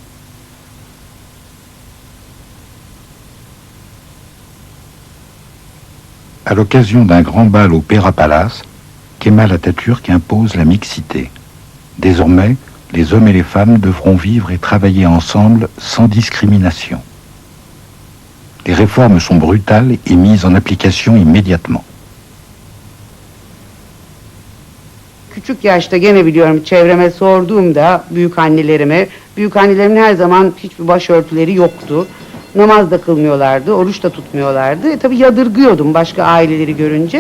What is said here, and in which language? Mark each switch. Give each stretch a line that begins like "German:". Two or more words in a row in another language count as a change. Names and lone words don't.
French: À l'occasion d'un grand bal au Pera Palace, Kemal Atatürk impose la mixité. Désormais, les hommes et les femmes devront vivre et travailler ensemble sans discrimination. Les réformes sont brutales et mises en application immédiatement.
Turkish: Küçük yaşta gene biliyorum çevreme sorduğumda büyükannelerimin her zaman hiçbir başörtüleri yoktu. Namaz da kılmıyorlardı, oruç da tutmuyorlardı. Tabii yadırgıyordum başka aileleri görünce.